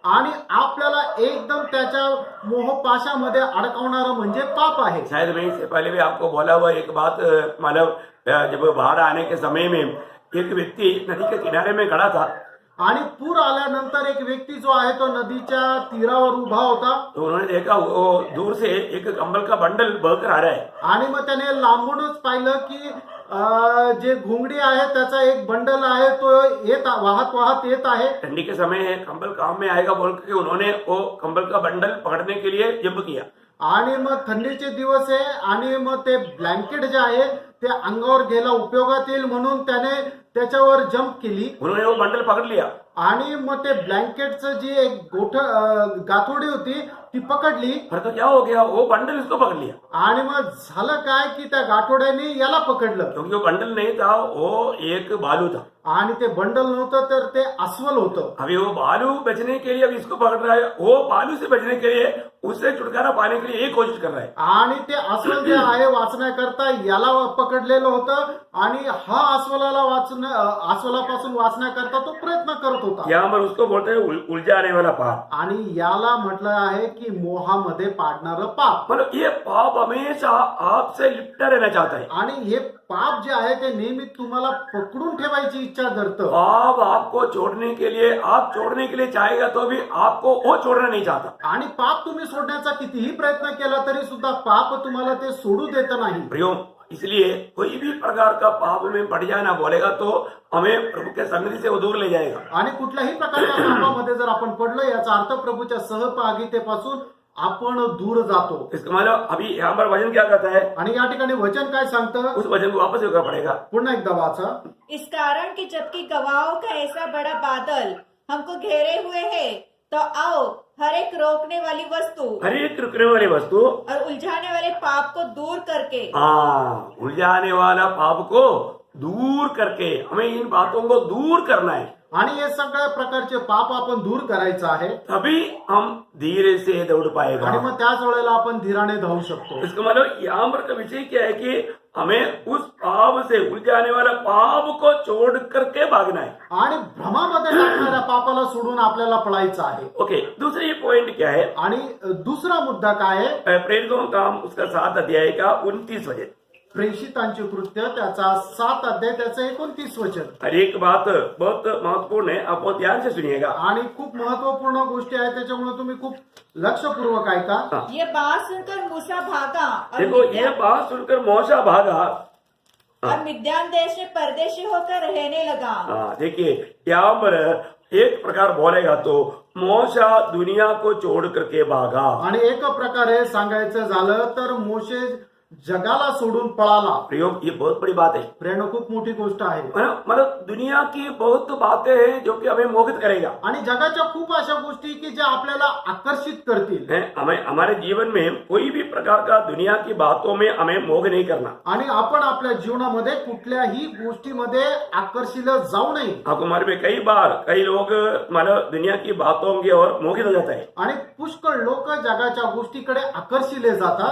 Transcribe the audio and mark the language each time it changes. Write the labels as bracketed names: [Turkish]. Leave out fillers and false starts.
[Marathi] आणि आपल्याला एकदम त्याच्या मोहपाशामध्ये अडकवणारं म्हणजे पाप आहे. [Hindi] शायद मैं इससे पहले भी आपको बोला हुआ एक बात, मतलब जब बाढ़ आने के समय में एक व्यक्ति नदी के किनारे में खड़ा था. [Marathi] आणि पूर आल्यानंतर एक व्यक्ती जो आहे तो नदीच्या तीरावर उभा होता. [Hindi] तो उन्होंने देखा वो दूर से एक कंबल का बंडल बहकर आ रहा है. [Marathi] आणि मग त्याने लांबूनच पाहिलं की जे घोंगडी आहे त्याचा एक बंडल आहे तो वाहत वाहत येत आहे. [Hindi] ठंडी के समय है, कंबल काम में आएगा बोल के उन्होंने वो कंबल का बंडल पकड़ने के लिए जंप किया. [Marathi] आणि मग थंडीचे दिवस आहे आणि मग ते ब्लँकेट जे आहे ते अंगावर घ्यायला उपयोगात येईल म्हणून त्याने त्याच्यावर जंप केली. [Hindi] उन्होंने वो बंडल पकड़ लिया. [Marathi] आणि मग ते ब्लँकेटचं जी एक गाथोडी होती ती पकडली. [Hindi] फिर तो क्या हो गया, वो बंडल इसको पकड़ लिया. [Marathi] आणि मग झालं काय की त्या गाठोड्याने याला पकडलं. [Hindi] क्योंकि वो बंडल नहीं था, वो एक बालू था. [Marathi] आणि ते बंडल नव्हतं तर ते अस्वल होतं. [Hindi] अभी वो बालू बचने के लिए अब इसको पकड़ रहा है, वो बालू से बचने के लिए उससे छुटकारा पाने के लिए एक कोशिश कर रहा है. [Marathi] आणि ते अस्वल जे आहे वाचण्याकरता याला पकडलेलं होतं आणि हा अस्वलापासून वाचण्याकरता तो प्रयत्न करत होता. [Hindi] यहाँ पर उसको बोलते हैं उलझाने वाला पाप. [Marathi] आणि याला म्हटलं आहे की मोहामध्ये पाडणारं पाप. [Hindi] मतलब ये पाप हमेशा आपसे लिपटा रहना चाहता है. [Marathi] आणि हे पाप जे आहे ते नेहमी तुम्हाला पकडून ठेवायची इच्छा धरतं. [Hindi] पाप आपको छोड़ने के लिए, आप छोड़ने के लिए चाहेगा तो भी आपको वो छोड़ना नहीं चाहता. [Marathi] आणि पाप तुम्ही सोडण्याचा कितीही प्रयत्न केला तरी सुद्धा पाप तुम्हाला ते सोडू देत नाही. [Hindi] प्रियो, इसलिए कोई भी प्रकार का पाप में पड़ जाना बोलेगा तो हमें प्रभु के संगति से वो दूर ले जाएगा. [Marathi] आणि कुठल्याही प्रकारच्या पापामध्ये जर आपण पडलो याचा अर्थ प्रभूच्या सहभागितेपासून आपण दूर जातो. [Hindi] इसका मतलब अभी यहाँ पर वचन क्या कहता है, [Marathi] आणि या ठिकाणी वचन काय सांगतं [Hindi] उस वचन को वापस करना पड़ेगा. [Marathi] पुन्हा एकदा वाचा. [Hindi] इस कारण कि जबकि गवाहों का ऐसा बड़ा बादल हमको घेरे हुए है, तो आओ हर एक रोकने वाली वस्तु, हर एक रुकने वाली वस्तु और उलझाने वाले पाप को दूर करके, हाँ, उलझाने वाला पाप को दूर करके, हमें इन बातों को दूर करना है. [Marathi] आणि हे सगळ्या प्रकारचे पाप आपण दूर करायचं आहे. [Hindi] तभी हम धीरे से दौड़ पाएगा. [Marathi] आणि मग त्याच वेळेला आपण धीराने धावू शकतो. [Hindi] इसका मतलब यहाँ पर का विषय क्या है कि हमें उस पाप से उलझाने वाला पाप को छोड़ करके भागना है. [Marathi] आणि भ्रमामध्ये टाकणाऱ्या पापाला सोडून आपल्याला पळायचं आहे. [Hindi] ओके, दूसरी पॉइंट क्या है, [Marathi] आणि दुसरा मुद्दा काय आहे, [Hindi] प्रेरितों का काम उसका 7 अध्याय का 29 वचन. [Marathi] प्रेषितांचे कृत्य त्याचा 7 अध्याय त्याचं 29 वचन. [Hindi] हर एक बात बहुत महत्वपूर्ण है, आप बहुत ध्यान से सुनिएगा. [Marathi] आणि खूप महत्वपूर्ण गोष्टी आहेत त्याच्यामुळे तुम्ही खूप लक्षपूर्वक ऐका. [Hindi] हाँ. ये बात सुनकर मूसा भागा और देखो, ये बात सुनकर मौसा भागा और मिद्यान देश में परदेशी होकर रहने लगा. हाँ, देखिए यहाँ पर एक प्रकार बोलेगा तो मौसा दुनिया को छोड़ करके भागा. [Marathi] आणि एक प्रकारे सांगायचं झालं तर मोशे जगाला सोडून पळाला. [Hindi] प्रयोग ये बहुत बड़ी बात है। [Marathi] प्रेरणा खूप मोठी गोष्ट आहे. [Hindi] मतलब दुनिया की बहुत बातें हैं जो कि हमें मोहित करेगा। [Marathi] आणि जगाच्या खूप अशा गोष्टी की ज्या आपल्याला आकर्षित करतील. [Hindi] हमें हमारे जीवन में कोई भी प्रकार का दुनिया की बातों में हमें मोह नहीं करना। [Marathi] आणि आपण आपल्या जीवनामध्ये कुठल्याही गोष्टीमध्ये आकर्षित जाऊ नये. [Hindi] आपको मालूम है कई बार कई लोग मतलब दुनिया की बातों की ओर मोहित हो जाता है, [Marathi] आणि पुष्कळ लोक जगाच्या गोष्टीकडे आकर्षिले जातात